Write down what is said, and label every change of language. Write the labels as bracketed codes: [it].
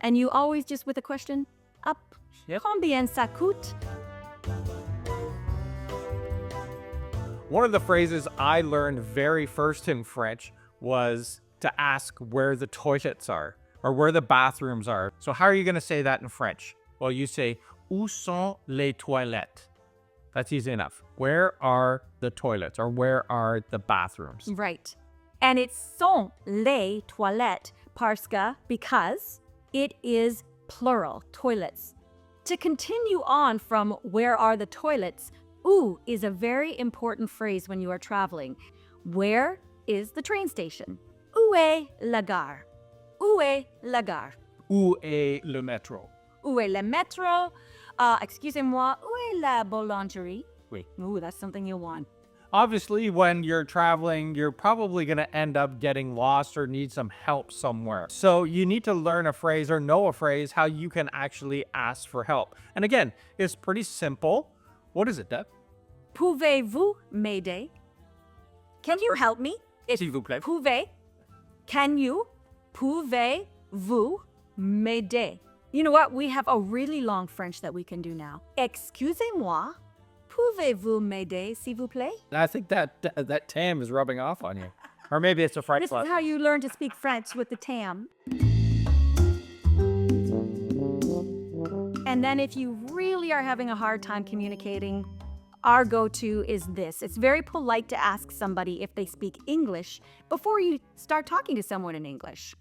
[en] And you always just with a question, up. Yep. [fr] Combien ça coûte? [en] One of the phrases I learned very first in French was to ask where the toilets are or where the bathrooms are. So how are you going to say that in French? Well, you say, [fr] où sont les toilettes? [en] That's easy enough. Where are the toilets or where are the bathrooms? Right. And it's [fr] sont les toilettes [en] because it is plural, toilets. To continue on from where are the toilets, où is a very important phrase when you are traveling. Where is the train station? [fr] Où est la gare? Où est la gare? Où est le métro? Où est le métro? Excusez-moi, où est la boulangerie? Oui. [en] Ooh, that's something you'll want. Obviously, when you're traveling, you're probably going to end up getting lost or need some help somewhere. So you need to learn a phrase or know a phrase how you can actually ask for help. And again, it's pretty simple. What is it, Deb? [fr] Pouvez-vous m'aider? [en] Can you help me? It's [fr] S'il vous plaît. Pouvez. [en] Can you? [fr] Pouvez-vous m'aider? [en] You know what? We have a really long French that we can do now. [fr] Excusez-moi. Pouvez-vous m'aider, s'il vous plaît? [en] I think that tam is rubbing off on you. Or maybe it's a French This is lesson. how you learn to speak French with the tam. And then if you really are having a hard time communicating, our go-to is this. It's very polite to ask somebody if they speak English before you start talking to someone in English.